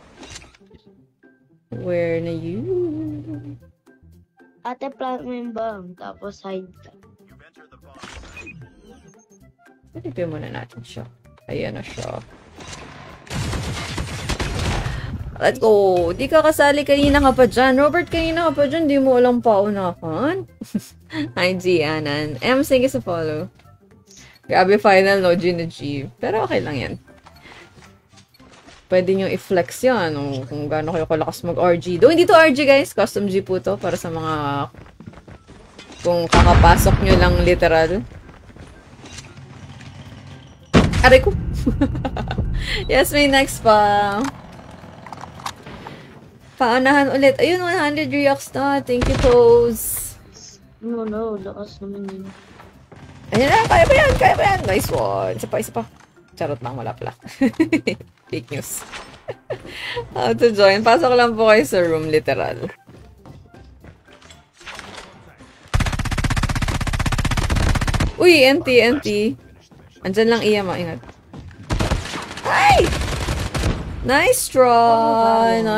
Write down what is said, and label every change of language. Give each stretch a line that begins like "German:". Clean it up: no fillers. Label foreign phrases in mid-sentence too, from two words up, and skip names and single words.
English: Where na you?
Filipino: Ate, plant mo yung bomb, tapos hide ka. Silipin muna natin siya. Ayan na siya.
English: Let's go!
Filipino: Di ka kasali, kanina ka pa dyan. Robert, kanina ka pa dyan. Di mo alam paunahan. Hi, Gianan. M,
English: thank you
Filipino: sa follow. Grabe final, no G na G. Pero okay lang yan. Pwede nyo i-flex yan kung gaano kayo kalakas mag-RG. Though hindi to RG guys, custom G po to para sa mga kung kakapasok nyo lang literal. Aray ko! Yes, may next pa. Paanahan ulit. Ayun, 100 reacts na.
English: Thank you, Toes.
Filipino: No, lakas naman yun. Ayan na, kaya ba yan? Kaya ba yan?
English: Nice one.
Filipino: Isa pa. Charot lang, wala pala.
English: Fake news. How to join?
Filipino: Pasok lang po kayo sa room, literal. Uy, NT. Andyan lang iya, maingat.
English: Ay! Nice try!